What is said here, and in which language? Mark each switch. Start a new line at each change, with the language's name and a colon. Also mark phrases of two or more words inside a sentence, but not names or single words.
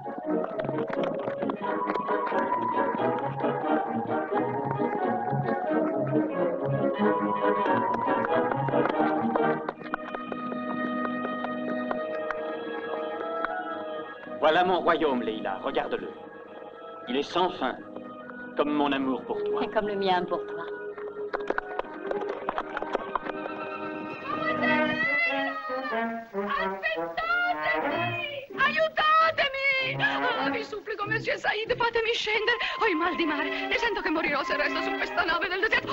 French: Voilà mon royaume, Leïla, regarde-le. Il est sans fin, comme mon amour pour toi. Et comme le mien pour toi.
Italian: Aiutatemi! Ah, vi supplico, Monsieur Saïd, fatemi scendere. Ho il mal di mare e sento che morirò se resto su questa nave del deserto.